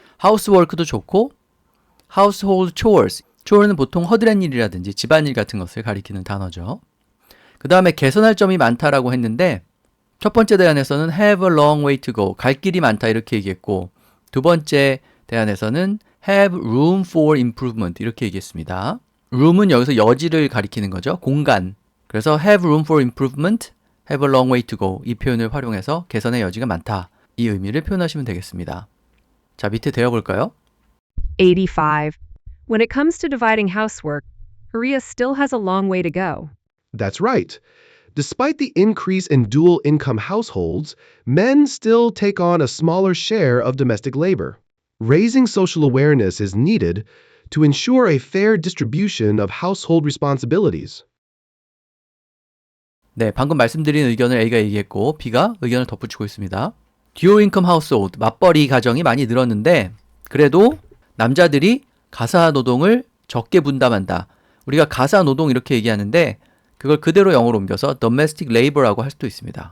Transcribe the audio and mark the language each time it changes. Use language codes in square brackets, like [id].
[ko] housework도 좋고 household chores, chore는 보통 허드렛 일이라든지 집안일 같은 것을 가리키는 단어죠. 그 다음에 개선할 점이 많다라고 했는데 첫 번째 대안에서는 [en] have a long way to go, [ko] 갈 길이 많다 이렇게 얘기했고 두 번째 대안에서는 [en] have room for improvement [ko] 이렇게 얘기했습니다. room은 여기서 여지를 가리키는 거죠. 공간. [en] 그래서 have room for improvement, have a long way to go [ko] 이 표현을 활용해서 개선의 여지가 많다. 이 의미를 표현하시면 되겠습니다. 자, 밑에 되어볼까요? 85. [en] When it comes to dividing housework, Korea still has a long way to go. That's right. Despite the increase in dual income households, men still take on a smaller share of domestic labor. Raising social awareness is needed to ensure a fair distribution of household responsibilities. [ko] 네, 방금 말씀드린 의견을 A가 얘기했고 B가 의견을 덧붙이고 있습니다. 듀얼 인컴 하우스홀드, 맞벌이 가정이 많이 늘었는데 그래도 남자들이 가사 노동을 적게 분담한다. 우리가 가사 노동 이렇게 얘기하는데 그걸 그대로 영어로 옮겨서 domestic labor라고 할 수도 있습니다.